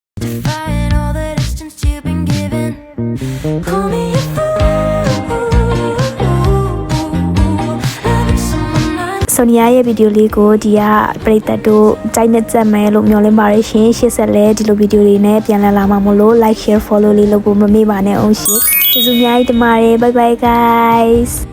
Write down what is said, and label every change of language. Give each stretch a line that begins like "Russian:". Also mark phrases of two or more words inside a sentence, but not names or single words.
Burmese: ဆိုနီယာရဲ့ဗီဒီယိုလေးကိုဒီကပရိသတ်တို့ကြိုက်နဲ့ကြက်မယ်လို့မျှော်လင့်ပါရရှင်ရှေ့ဆက်လဲဒီလိုဗီဒီယိုတွေနဲ့ပြန်လာမှာမို့လို့
English: like share follow
Burmese: လေးလုပ်ဖို့မမေ့ပါနဲ့အောင်ရှင်ကျေးဇူးအများကြီးတင်ပါတယ်
English: bye bye guys